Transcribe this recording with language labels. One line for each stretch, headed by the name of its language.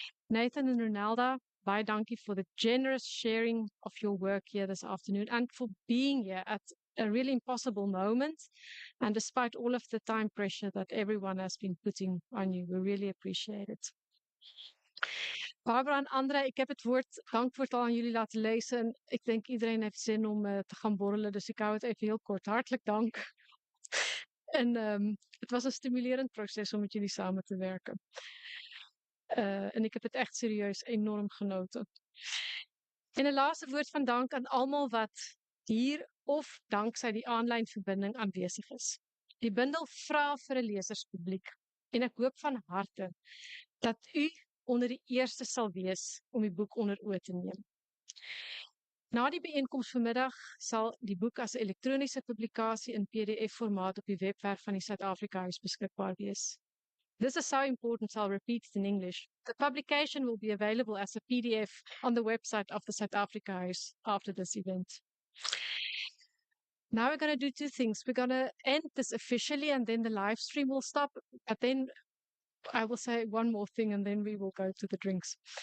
English: Nathan and Ronalda,
Afrikaans: baie dankie
English: for the generous sharing of your work here this afternoon and for being here at a really impossible moment. And despite all of the time pressure that everyone has been putting on you, we really appreciate it.
Dutch: Barbara en Andre, ek heb het dankwoord al aan jullie laten lezen en ik denk iedereen heeft zin om te gaan borrelen, dus ik hou het even heel kort. Hartelijk dank. En het was een stimulerend proces om met jullie samen te werken. En ik heb het echt serieus enorm genoten. En een laatste woord van dank aan allemaal wat hier of dankzij die online verbinding aanwesig is.
Afrikaans: Die bundel vra vir 'n leserspubliek en ek hoop van harte dat u onder die eerste sal wees om die boek onder oë te neem. Na die bijeenkomst vanmiddag sal die boek as 'n elektroniese publikasie in PDF-formaat op die webwerf van die Zuid-Afrikahuis beskikbaar wees.
English: This is so important, so I'll repeat it in English. The publication will be available as a PDF on the website of the Zuid-Afrikahuis after this event. Now we're going to do two things. We're going to end this officially and then the live stream will stop. But then I will say one more thing and then we will go to the drinks.